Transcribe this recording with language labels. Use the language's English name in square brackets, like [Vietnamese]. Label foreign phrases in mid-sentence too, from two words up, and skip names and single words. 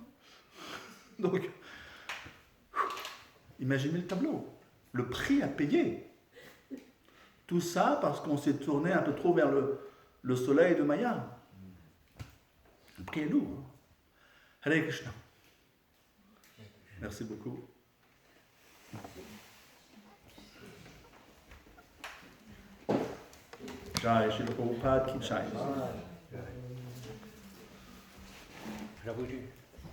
[French] Donc, imaginez le tableau. Le prix à payer. Tout ça parce qu'on s'est tourné un peu trop vers le soleil de Maya. Le prix est lourd. Hein. Hare Krishna. Merci beaucoup. [Hindi] जय श्री प्रभुपाद की जय. Prabhuji.